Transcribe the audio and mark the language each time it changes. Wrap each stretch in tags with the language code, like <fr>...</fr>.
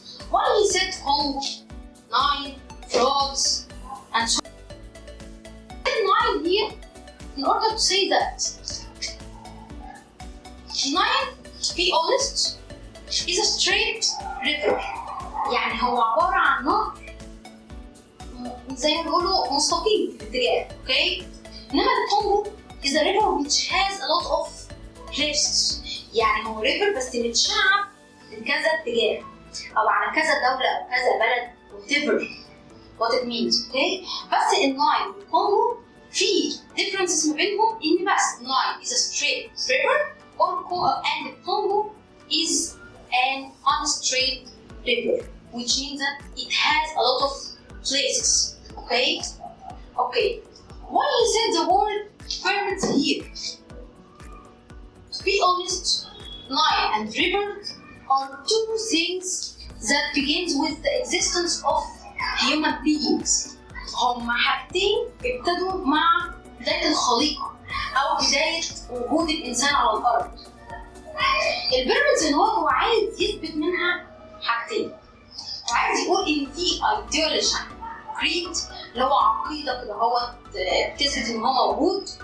<en>Why he said Congo, Nile, frogs, and so on. Nile here, in order to say that Nile, to be honest, is a straight river.</en> <ar>يعني هو عبارة عن نهر زي ما بيقولوا مستقيم في الاتجاه.</ar> <en>Okay?</en> <ar>إنما الكونغو</ar> <en>is a river which has a lot of places.</en> <ar>يعني هو river بس متشعب من كذا اتجاه أو على كذا دولة أو كذا بلد</ar> <en>whatever what it means. Okay?</en> <ar>بس النايل والكونغو في</ar> <en>differences</en> <ar>ما بينهم إن بس النايل</ar> <en>is a straight river and the Congo is an unstraight river, which means that it has a lot of places. Okay? Okay. Why he said the word pyramids here? To be honest, Nile and river are two things that begins with the existence of human beings.</en> <ar>هما حاجتين ابتدوا مع بداية الخليقة أو بداية وجود الإنسان على الأرض. البيراميدز إن هو عايز يثبت منها حاجتين. وعايز يقول إن في</ar> <en>ideology creed</en> <ar>اللي هو عقيدة كده هو بتثبت إن هو موجود.</ar>